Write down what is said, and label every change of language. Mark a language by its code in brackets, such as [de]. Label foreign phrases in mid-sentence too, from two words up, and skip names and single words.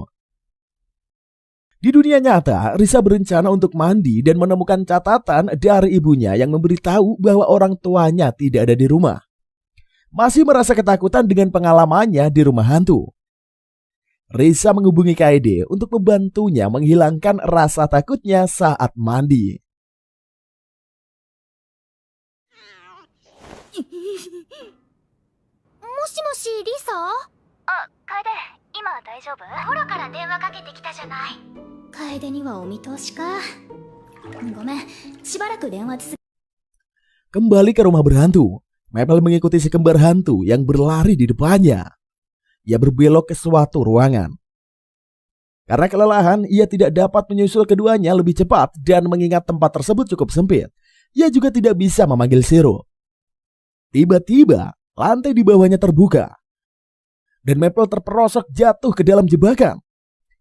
[id] Di dunia nyata, Risa berencana untuk mandi dan menemukan catatan dari ibunya yang memberitahu bahwa orang tuanya tidak ada di rumah. Masih merasa ketakutan dengan pengalamannya di rumah hantu. Risa menghubungi Kaede untuk membantunya menghilangkan rasa takutnya saat mandi. [ja] Moshi, Lisa? Kaede, 今は大丈夫？ほらから電話かけてきたじゃない。Kaede にはお見通しか。ごめん、しばらく電話続け。 [id] Kembali ke rumah berhantu, Maple mengikuti si kembar hantu yang berlari di depannya. Ia berbelok ke suatu ruangan. Karena kelelahan, ia tidak dapat menyusul keduanya lebih cepat dan mengingat tempat tersebut cukup sempit. Ia juga tidak bisa memanggil Zero. Tiba-tiba, lantai di bawahnya terbuka dan Maple terperosok jatuh ke dalam jebakan.